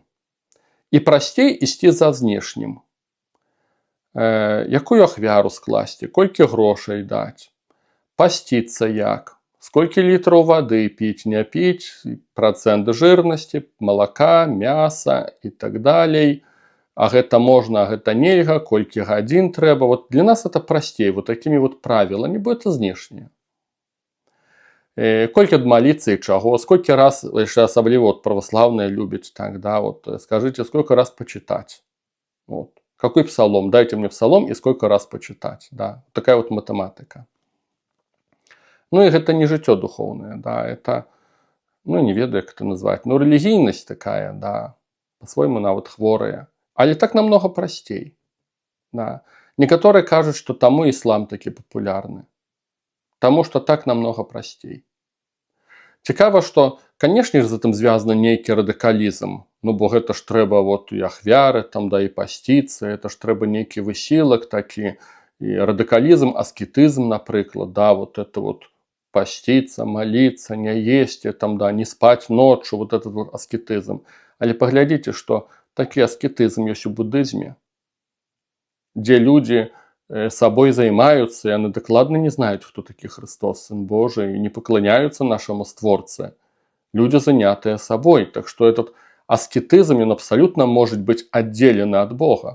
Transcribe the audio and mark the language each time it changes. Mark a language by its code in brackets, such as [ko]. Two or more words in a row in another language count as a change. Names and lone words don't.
[be] І прасцей ісці за знешнім. Якую ахвяру скласці, колькі грошай даць, пасціцца як, сколькі літраў вады піць, не піць, працэнт жырнасці, малака, мяса і так далей. А гэта можна, а гэта нельга, колькі гадзін трэба. Вот для нас это прасцей, вот такімі вот правіламі, бо это знешняе. Колькі адмаліцца і чаго, сколькі раз, яшчэ асабліва вот праваслаўныя любяць, так, да, [ru] вот, скажите, сколько раз почитать. Вот. Какой псалом? Дайте мне псалом и сколько раз почитать, да. Такая вот математика. [be] Ну і гэта не жыццё духоўнае, да, это, ну, не ведаю, як это назваць, ну, рэлігійнасць такая, да, по-свойму нават хворая. Але так намного прасцей, да. Некаторыя кажуць, што таму іслам такі папулярны. Таму што так намного прасцей. Цікава, што, канешне ж, з гэтым звязаны нейкі радыкалізм. Ну, бо гэта ж трэба вот і ахвяры, там, да, і пасціцца, это ж трэба нейкі высілак такі, і радыкалізм, аскетызм, напрыклад, да, [ru] вот это вот [be] пасціцца, маліцца, не есці, там, да, не спаць ноччу, [ru] вот этот вот аскетызм. [be] Але паглядзіце, што такі аскетызм ёсць у будызме, дзе людзі сабой займаюцца, яны дакладна не знаюць, хто такі Христос, Сын Божий, і не пакланяюцца нашаму створцы. Людзі занятыя сабой, так што этот аскетызм, ён абсалютна можа быць аддзелены ад Бога.